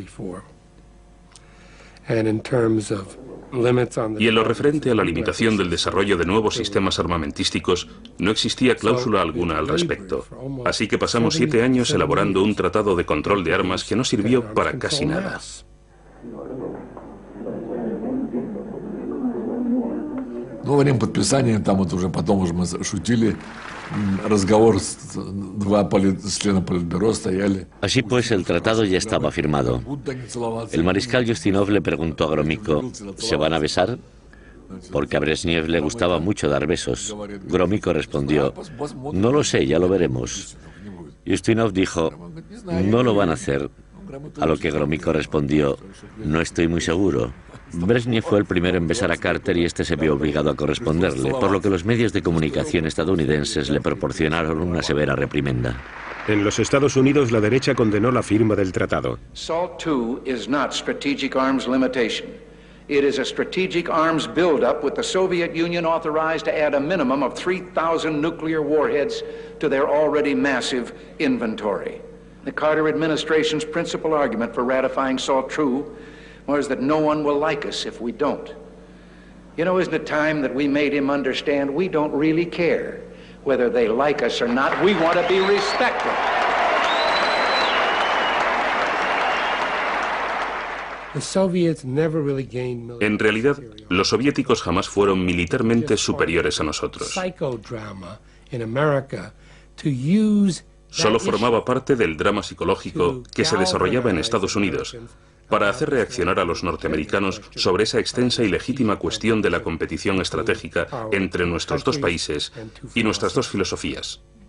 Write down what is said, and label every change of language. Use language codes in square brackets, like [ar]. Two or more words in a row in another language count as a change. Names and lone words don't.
[es] Y en lo referente a la limitación del desarrollo de nuevos sistemas armamentísticos, no existía cláusula alguna al respecto. Así que pasamos 7 años elaborando un tratado de control de armas que no sirvió para casi nada. [ru] Ну, во время подписания, там вот уже потом уже мы шутили, разговор, два члена Политбюро стояли. [es] Así pues, el tratado ya estaba firmado. El mariscal Yustinov le preguntó a Gromyko: ¿se van a besar? Porque a Brezhnev le gustaba mucho dar besos. Gromyko respondió: no lo sé, ya lo veremos. Yustinov dijo: no lo van a hacer. A lo que Gromyko respondió: no estoy muy seguro. Brezhnev fue el primero en besar a Carter y este se vio obligado a corresponderle, por lo que los medios de comunicación estadounidenses le proporcionaron una severa reprimenda. En los Estados Unidos, la derecha condenó la firma del tratado. [en] SALT II is not strategic arms limitation. It is a strategic arms buildup with the Soviet Union authorized to add a minimum of 3,000 nuclear warheads to their already massive inventory. The Carter administration's principal argument for ratifying SALT II was that no one will like us if we don't. You know, isn't it time that we made him understand we don't really care whether they like us or not? We want to be respected. [es] En realidad, los soviéticos jamás fueron militarmente superiores a nosotros. Solo formaba parte del drama psicológico que se desarrollaba en Estados Unidos para hacer reaccionar a los norteamericanos sobre esa extensa y legítima cuestión de la competición estratégica entre nuestros dos países y nuestras dos filosofías.